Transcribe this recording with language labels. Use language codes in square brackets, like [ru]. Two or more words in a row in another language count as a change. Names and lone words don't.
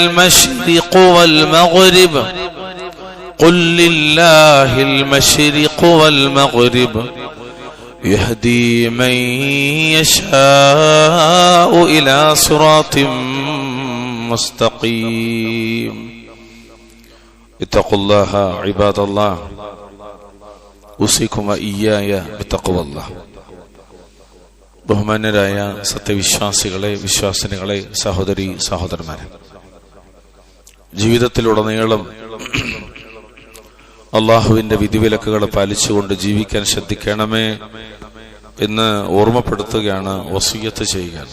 [ar] المشرق والمغرب يهدي من يشاء إلى صراط مستقيم اتقوا الله عباد الله أوصيكم وإياي بتقوى الله. [ml] ബഹുമാന്യരായ സത്യവിശ്വാസികളെ, വിശ്വാസിനികളെ, സഹോദരി സഹോദരന്മാരെ, ജീവിതത്തിലുടനീളം അള്ളാഹുവിന്റെ വിധിവിലക്കുകൾ പാലിച്ചുകൊണ്ട് ജീവിക്കാൻ ശ്രദ്ധിക്കണമേ എന്ന് ഓർമ്മപ്പെടുത്തുകയാണ്, വസിയ്യത്ത് ചെയ്യുകയാണ്.